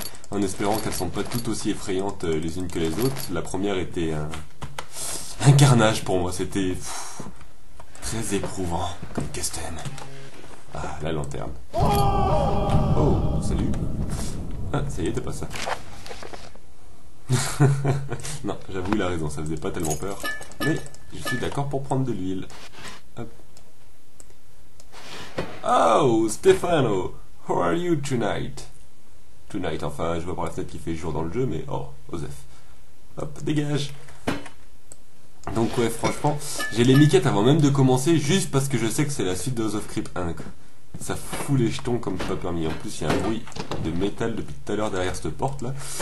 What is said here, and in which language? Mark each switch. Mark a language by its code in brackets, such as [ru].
[fr] En espérant qu'elles sont pas toutes aussi effrayantes les unes que les autres. La première était un carnage pour moi, c'était très éprouvant comme custom. Ah, la lanterne. Oh, salut. Ah, ça y est, t'es pas ça. Non, j'avoue, il a raison, ça faisait pas tellement peur. Mais je suis d'accord pour prendre de l'huile. Hop. [en] Oh, Stefano, how are you tonight? [fr] Tonight, enfin, je vois par la fenêtre qu'il fait jour dans le jeu, mais oh, Osef. Hop, dégage. Donc ouais, franchement, j'ai les miquettes avant même de commencer, juste parce que je sais que c'est la suite de House of Creep 1, quoi. Ça fout les jetons comme pas permis. En plus, il y a un bruit de métal depuis tout à l'heure derrière cette porte là.